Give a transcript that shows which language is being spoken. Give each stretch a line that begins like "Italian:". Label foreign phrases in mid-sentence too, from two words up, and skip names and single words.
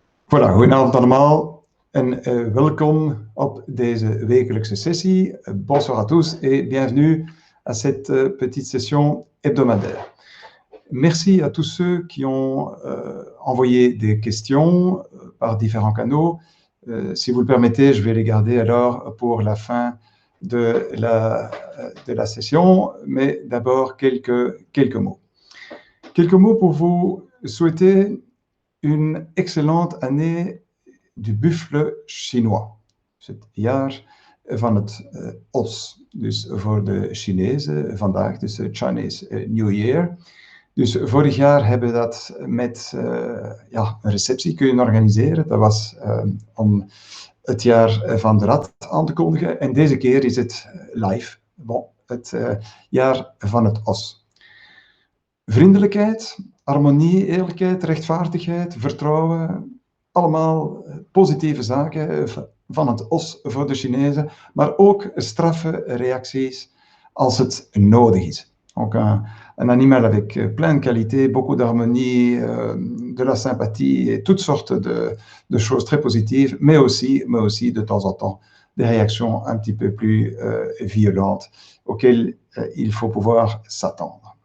Dutch: Voilà, goedenavond allemaal en welkom op deze wekelijkse sessie.
French: Bonsoir à tous et bienvenue à cette petite session hebdomadaire. Merci à tous ceux qui ont envoyé des questions par différents canaux. Si vous le permettez, je vais les garder alors pour la fin de la session, mais d'abord quelques mots. Quelques mots pour vous souhaiter une excellente année du buffle chinois.
Dutch: Het jaar van het os. Dus voor de Chinezen vandaag, dus de
English: Chinese New Year.
Dutch: Dus vorig jaar hebben we dat met een receptie kunnen organiseren. Dat was om het jaar van de rat aan te kondigen. En deze keer is het live. Bon, het jaar van het os. Vriendelijkheid, harmonie, eerlijkheid, rechtvaardigheid, vertrouwen, allemaal positieve zaken van het os voor de Chinezen, maar ook straffe reacties als het nodig is.
French: Donc un animal avec plein de qualités, beaucoup d'harmonie, de la sympathie et toutes sortes de choses très positives, mais aussi de temps en temps des réactions un petit peu plus violentes auxquelles il faut pouvoir s'attendre.